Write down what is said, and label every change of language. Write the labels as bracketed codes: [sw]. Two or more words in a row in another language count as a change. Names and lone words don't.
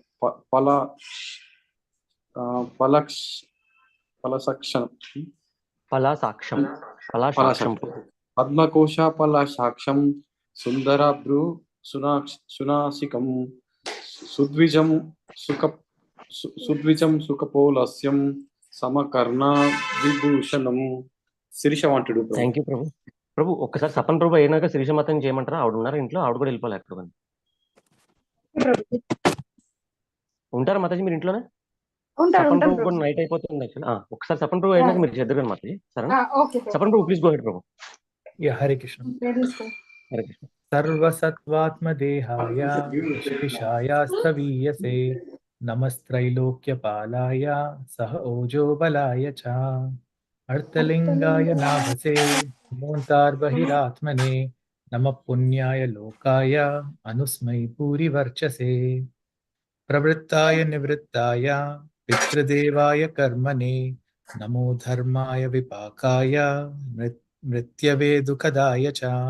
[sa] पलासाक्षम पद्मकोशापलासाक्षं सुन्दराभ्रु सुनासिकं सुद्विजं सुखपोलस्यं समकर्णा विभूषणं. [en] శిరీష వాంటెడ్. Thank you Prabhu. [te] ప్రభు ఒక్కసారి సపన్ ప్రభు అయినాక శిరీష మాతని చేయమంటారా? ఆవిడ ఉన్నారు ఇంట్లో, ఆవిడ కూడా వెళ్ళిపోలేక ప్రభు. ఉంటారా మాతాజీ మీరు ఇంట్లోనే? సపన్ ప్రభు కూడా నైట్ అయిపోతుంది యాక్చువల్లీ. ఒకసారి సపన్ ప్రభు అయినాక మీరు చేద్దరు మాతాజీ. సరే సపన్ ప్రభు [en] please go ahead [te] ప్రభు. [sa] హరే కృష్ణ. హరే కృష్ణ. सर्वसत्त्वात्मदेहाय शेषाय स्तवीयसे नमस्त्रैलोक्यपालाय सह ओजो बलाय च अर्थलिंगाय नाभसे मोन्तार्बहिरात्मने नमः पुण्याय लोकाय अनुस्मै पूरिवर्चसे प्रवृत्ताय निवृत्ताय पितृदेवाय कर्मणे नमो धर्माय विपाकाय मृत्यवे दुःखदाय च